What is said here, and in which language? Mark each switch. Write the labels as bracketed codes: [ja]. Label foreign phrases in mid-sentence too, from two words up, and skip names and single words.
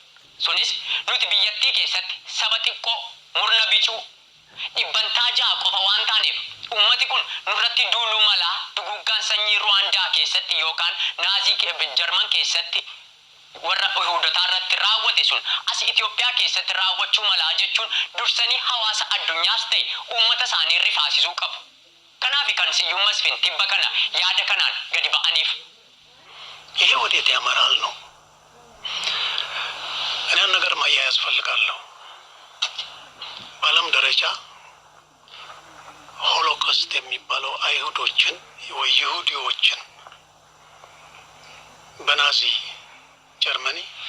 [om] Sunis nuti biyyattii keessatti saba xiqqoo murna bicuu dhibbantaa ja'a qofa waan taaneef ummati kun nurratti duuluu malaa duguggaan sanyii Ruwaandaa keessatti yookaan Naazii Jarman keessatti warra Yihuudotaa irratti raawwate sun as Itoophiyaa keessatti raawwachuu malaa jechuun dursanii hawaasa addunyaas ta'e uummata isaanii rifaasisuu qabu. Kanaaf kan Siyuum Masfiin tibba kana yaada kanaan gadi ba'aniif. [am] ይሄ ወዴት ያመራል ነው? እኔ ነገር ማያያዝ ፈልጋለሁ። በዓለም ደረጃ ሆሎኮስት የሚባለው አይሁዶችን ወይ ይሁዲዎችን በናዚ ጀርመኒ